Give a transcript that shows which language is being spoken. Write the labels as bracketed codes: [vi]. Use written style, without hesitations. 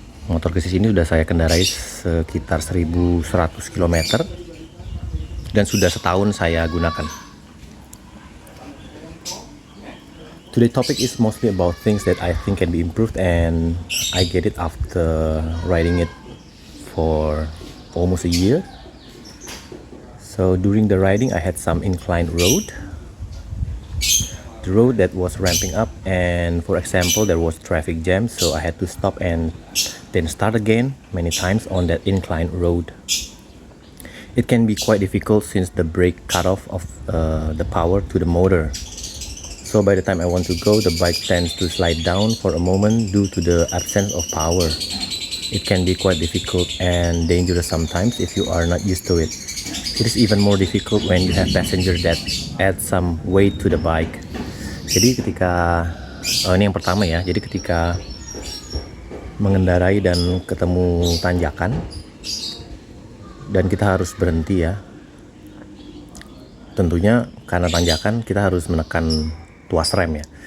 [id] Motor gesit ini sudah saya kendarai sekitar 1100 km dan sudah setahun saya gunakan. [en] Today's topic is mostly about things that I think can be improved, and I get it after riding it for almost a year. So during the riding I had some inclined road. The road that was ramping up, and for example there was traffic jam, so I had to stop and then start again many times on that inclined road. It can be quite difficult since the brake cut off of the power to the motor. So by the time I want to go, the bike tends to slide down for a moment due to the absence of power. It can be quite difficult and dangerous sometimes if you are not used to it. It is even more difficult when you have passengers that add some weight to the bike. [id] Jadi ketika ini yang pertama ya, jadi ketika mengendarai dan ketemu tanjakan dan kita harus berhenti ya, tentunya karena tanjakan kita harus menekan tuas rem ya.